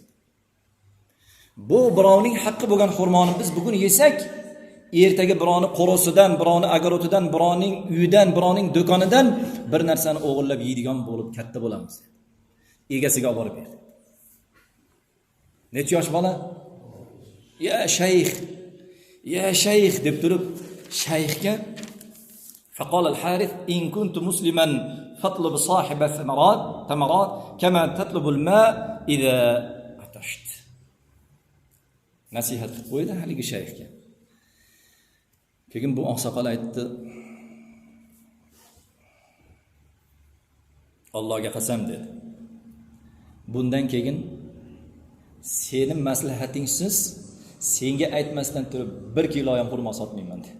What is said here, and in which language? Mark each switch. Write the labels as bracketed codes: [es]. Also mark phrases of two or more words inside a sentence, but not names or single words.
[uz] Bu birovning haqqi bo'lgan xurmoni biz bugun yesak, ertaga birovni qo'rosidan, birovni agarotidan, birovning uyidan, birovning do'konidan bir narsani o'g'irlab yeydigan bo'lib katta bo'lamiz." Egasiga olib borib berdi. Necha yosh bola? Ya shayx deb turib, shayxga [ar] فقال الحارث إن كنت مسلما فاطلب صاحب الثمرات كما تطلب الماء إذا عطشت. [uz] Nasihat qilib qo'ydi haligi shayxga. Keyin bu oqsoqol aytdi, Allohga qasam dedi. Bundan keyin seni maslahatingsiz senga aytmasdan turib 1 kilo ham xurmo sotmayman dedi.